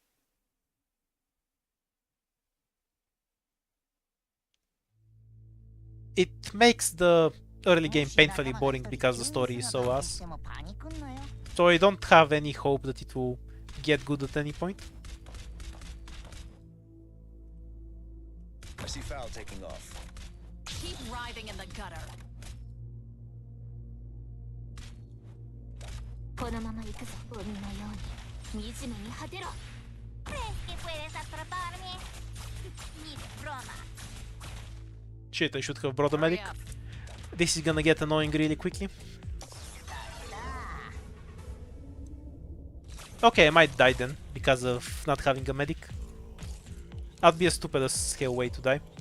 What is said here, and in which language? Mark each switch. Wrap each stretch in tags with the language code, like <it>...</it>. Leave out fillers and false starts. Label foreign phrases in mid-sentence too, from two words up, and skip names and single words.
<en>It makes the early game painfully boring because the story is so ass. So I don't have any hope that it will get good at any point. I see foul taking off. Keep writhing in the gutter.</en> <ja>このまま行くぞ、鬼のように惨めに果てろ。</ja> <es>¿Crees que puedes atraparme? Ni de broma.</es> <en>Shit, I should have brought a Hurry medic. up. This is gonna get annoying really quickly. Okay, I might die then, because of not having a medic. That'd be a stupid as hell way to die.</en>